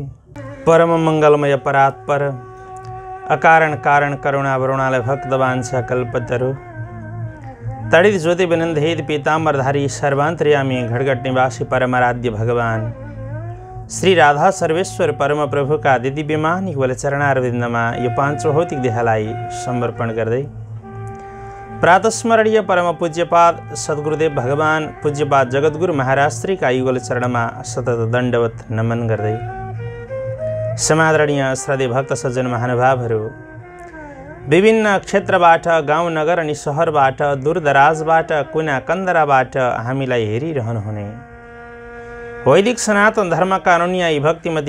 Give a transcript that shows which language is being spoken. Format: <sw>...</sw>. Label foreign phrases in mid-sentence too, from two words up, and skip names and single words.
<ne>परम मंगलमय परात्पर अकारण कारण करुणावरुणालय भक्तवांछा कल्पतरु, तड़ित ज्योति बिनंदेद पीतांबरधारी सर्वांतर्यामी घटघट निवासी परमाराध्य भगवान श्री राधा सर्वेश्वर परम प्रभु का दिव्यमान युगल चरणारविंदमा यो पांचौं भौतिक देहलाई समर्पण गर्दै प्रातस्मरणीय परम पूज्यपाद सद्गुरुदेव भगवान पूज्यपाद जगद्गुरु महाराज श्री का युगल चरणमा सतत दण्डवत नमन गर्दै समादरणीय श्रद्धेय भक्त सज्जन महानुभावहरू, विभिन्न क्षेत्रबाट गाउँ नगर अनि सहरबाट दूरदराजबाट कुना कन्दराबाट हामीलाई हेरिरहनुहुने वैदिक सनातन धर्मका अनुयायी भक्तिमती</ne>